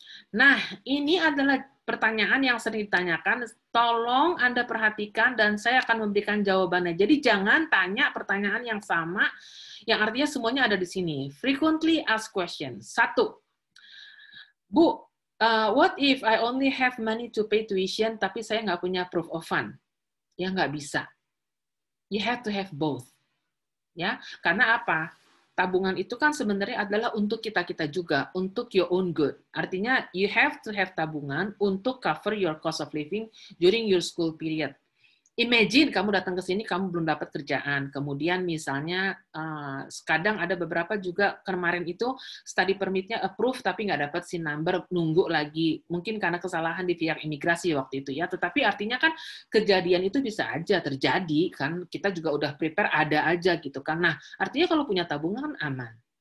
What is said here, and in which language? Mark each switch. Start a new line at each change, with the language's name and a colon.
Indonesian: Nah, ini adalah pertanyaan yang sering ditanyakan. Tolong Anda perhatikan dan saya akan memberikan jawabannya. Jadi jangan tanya pertanyaan yang sama, yang artinya semuanya ada di sini.
English: Frequently asked questions. 1. Bu, what if I only have money to pay tuition,
Indonesian: tapi saya nggak punya
English: proof of fund?
Indonesian: Ya nggak bisa.
English: You have to have both.
Indonesian: Ya, karena apa? Tabungan itu kan sebenarnya adalah untuk kita-kita juga, untuk
English: your own good.
Indonesian: Artinya,
English: you have to have
Indonesian: tabungan untuk
English: cover your cost of living during your school period. Imagine
Indonesian: kamu datang ke sini, kamu belum dapat kerjaan. Kemudian misalnya, kadang ada beberapa juga kemarin itu study permit-nya approve, tapi nggak dapat SIN number, nunggu lagi. Mungkin karena kesalahan di pihak imigrasi waktu itu ya. Tetapi artinya kan kejadian itu bisa aja terjadi, kan kita juga udah prepare ada aja gitu kan. Nah, artinya kalau punya tabungan kan aman.